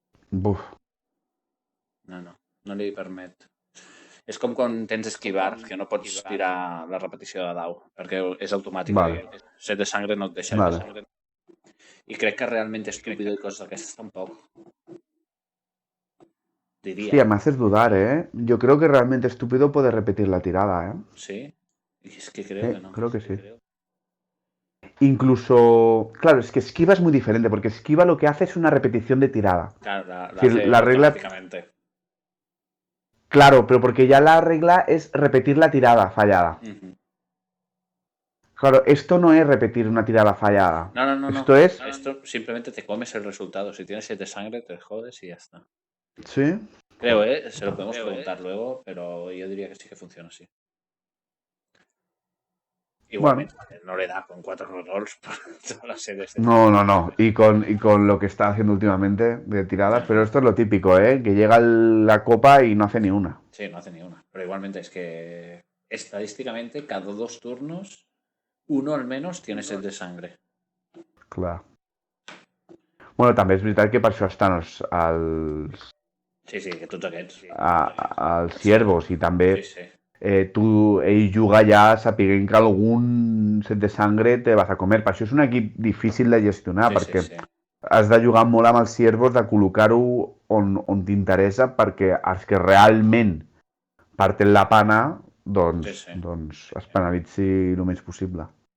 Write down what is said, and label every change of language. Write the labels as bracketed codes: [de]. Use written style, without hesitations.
[ca] Buf. No li permet. És com quan tens esquivar, que no pots tirar la repetició de dau, perquè és automàtic. [es] Vale. [ca] 7 de sangre no et deixa. [es] Vale. [ca] I crec que realment estúpido i coses d'aquestes tampoc. [es] Diría. Hostia, me haces dudar, Yo creo que realmente estúpido puede repetir la tirada, Sí. Es que creo que no. Creo que sí. Incluso, claro, es que esquiva es muy diferente, porque esquiva lo que hace es una repetición de tirada. Claro, la regla... Claro, pero porque ya la regla es repetir la tirada fallada. Claro, esto no es repetir una tirada fallada. No. Esto simplemente te comes el resultado. Si tienes 7 de sangre, te jodes y ya está. ¿Sí? Creo, se lo podemos preguntar luego, pero yo diría que sí que funciona así. Igualmente, no le da con 4 rerolls para todas las series. No. Y con lo que está haciendo últimamente de tiradas, pero esto es lo típico, que llega la copa y no hace ni una. Sí, no hace ni una. Pero igualmente es que estadísticamente cada 2 turnos uno al menos tiene 7 de sangre. [ca] Clar. Bueno, també és veritat que per això estan els Sí, que tots aquests. Els ciervos i també ell juga ja sapiguent que algun set de sangre [es] te vas a comer. [ca] Per això és un equip difícil de gestionar, perquè has de jugar molt amb els ciervos, de col·locar-ho on t'interessa, perquè els que realment [es] parten la pana, [ca] doncs es penalitzi el més possible.